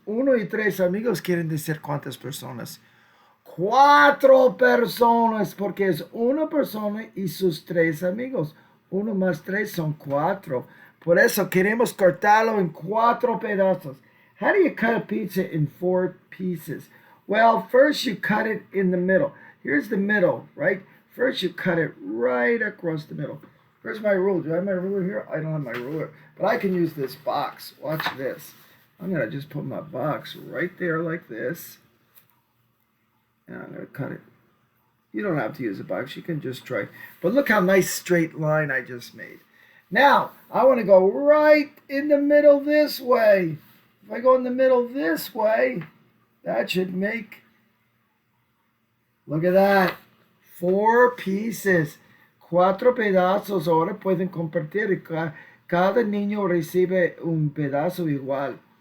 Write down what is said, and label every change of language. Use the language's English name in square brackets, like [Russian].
[Spanish] 1 y 3 amigos quieren decir ¿cuántas personas? 4 personas, porque es una persona y sus 3 amigos. 1 más 3 son 4. Por eso queremos cortarlo en 4 pedazos. [English] How do you cut a pizza in 4 pieces? Well, first you cut it in the middle. Here's the middle, right? First you cut it right across the middle. Where's my ruler? Do I have my ruler here? I don't have my ruler. But I can use this box. Watch this. I'm going to just put my box right there like this. And I'm going to cut it. You don't have to use a box. You can just try. But look how nice straight line I just made. Now, I want to go right in the middle this way. If I go in the middle this way, that should make, look at that, 4 pieces. [Spanish] 4 pedazos. Ahora pueden compartir. Cada niño recibe un pedazo igual.